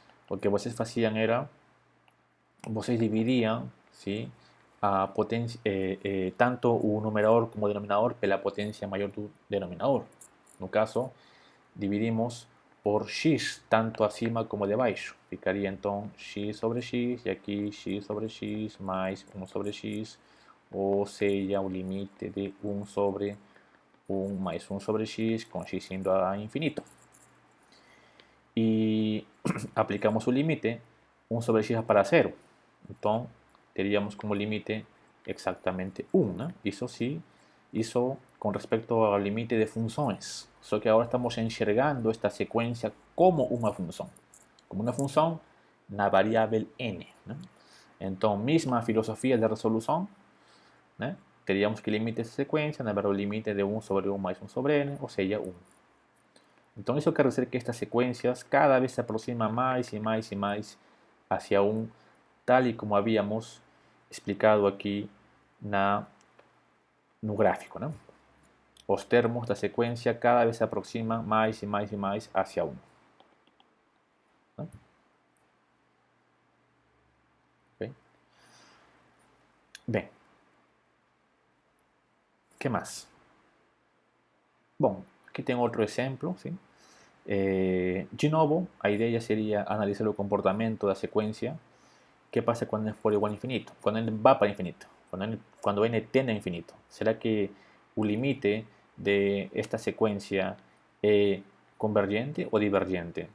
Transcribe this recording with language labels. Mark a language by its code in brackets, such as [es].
[es] Lo que ustedes hacían era, ustedes dividían, ¿sí?, a potencia, tanto un numerador como denominador pela potencia mayor [pt] do denominador. No caso, dividimos por x, tanto acima como debaixo. Ficaria então x sobre x, e aqui x sobre x mais 1 sobre x, ou seja, o limite de 1 sobre 1 mais 1 sobre x, com x indo a infinito. E aplicamos o limite, 1 sobre x para 0. Então, teríamos como límite exactamente 1, ¿no? [es] Eso sí, hizo con respecto al límite de funciones. [pt] Só que [es] ahora estamos enxergando esta secuencia como una función. Como una función [pt] na variável n. Né? Então, mesma filosofia de resolução, né? Teríamos que limitar essa sequência, na verdade, o limite é de 1 sobre 1 mais 1 sobre n, ou seja, 1. Então, isso quer dizer que estas sequências cada vez se aproximam mais e mais e mais hacia 1, tal e como havíamos explicado aqui no gráfico. Né? Os termos da sequência cada vez se aproximam mais e mais e mais hacia 1. Né? Okay? Bem, o que mais? Bom, aqui tem outro exemplo. Sim? De novo, a ideia seria analisar o comportamento da sequência. [es] ¿Qué pasa cuando n for igual a infinito? Cuando n va para infinito. Cuando n tende a infinito. ¿Será que el límite de esta secuencia es convergente o divergente?